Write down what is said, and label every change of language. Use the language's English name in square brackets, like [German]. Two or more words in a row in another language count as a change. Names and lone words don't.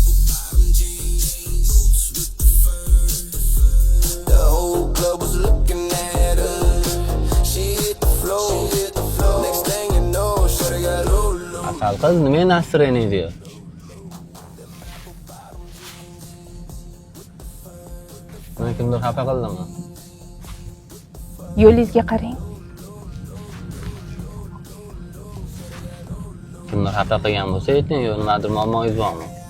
[English] The whole club was looking at her. She hit the floor. Next thing you know, shawty got low. [Uzbek] Asal qiz nima настроение diyor? Meni kimdir xafa qildimi? Yo'lingizga qarang. Kimdir xafa qilgan bo'lsa ayting, yo nimadir muammoyingiz bormi?